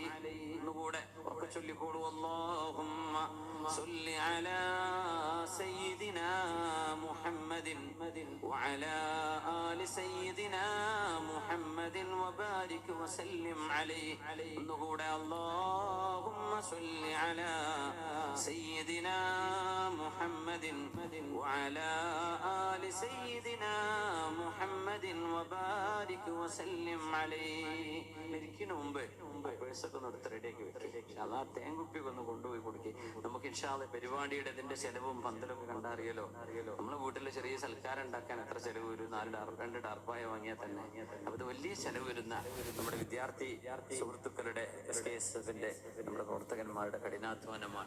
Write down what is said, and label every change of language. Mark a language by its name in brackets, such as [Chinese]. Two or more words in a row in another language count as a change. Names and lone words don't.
[Arabic] نقوله وكشلي قولوا اللهم صل على سيدنا محمد وعلى آل سيدنا محمد وبارك وسلم عليه. نقول اللهم صل على سيدنا محمد وعلى آل سيدنا محمد وبارك وسلم عليه. [Malayalam] മരിക്കുന്ന മുമ്പ് പേഴ്സൊക്കെ ഒന്ന് എടുത്ത് റെഡിയാക്കി വെക്കുക. അതാ തേങ്കുപ്പിയൊക്കെ ഒന്ന് കൊണ്ടുപോയി കൊടുക്കുക. നമുക്ക് [Arabic] إن شاء الله [Malayalam] പരിപാടിയുടെ ഇതിന്റെ ചെലവും പന്തലൊക്കെ കണ്ടറിയല്ലോ. നമ്മളെ വീട്ടിൽ ചെറിയ സൽക്കാരം ഉണ്ടാക്കാൻ എത്ര ചെലവ് വരും? 2 ടാർപ്പായ വാങ്ങിയാൽ തന്നെ. അപ്പൊ ഇത് വലിയ ചെലവ് വരുന്ന നമ്മുടെ വിദ്യാർത്ഥി സുഹൃത്തുക്കളുടെ SKSF-ന്റെ നമ്മുടെ പ്രവർത്തകന്മാരുടെ കഠിനാധ്വാനമാണ്.